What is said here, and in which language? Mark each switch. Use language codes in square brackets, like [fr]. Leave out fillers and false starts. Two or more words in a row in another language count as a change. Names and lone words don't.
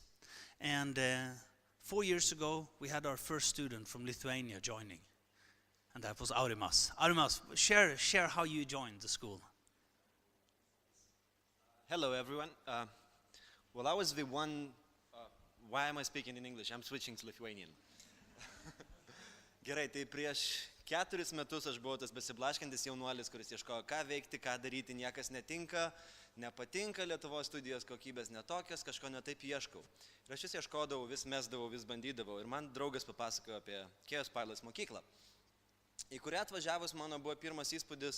[en] And 4 years ago, we had our first student from Lithuania joining. And that was Aurimas. Aurimas, share how you joined the school. Hello, everyone. Well, I was the one... why am I speaking in English? I'm switching to Lithuanian. [lt] Gerai, tai prieš 4 metus aš buvau tas besiblaškantis jaunuolis, kuris ieškojo, ką veikti, ką daryti, niekas netinka, nepatinka Lietuvos studijos kokybės netokios, kažko netaip ieškau. Ir aš vis ieškodavau, vis mesdavau, vis bandydavau. Ir man draugas papasakojo apie KaosPilot mokyklą, į kurią atvažiavus mano buvo pirmas įspūdis.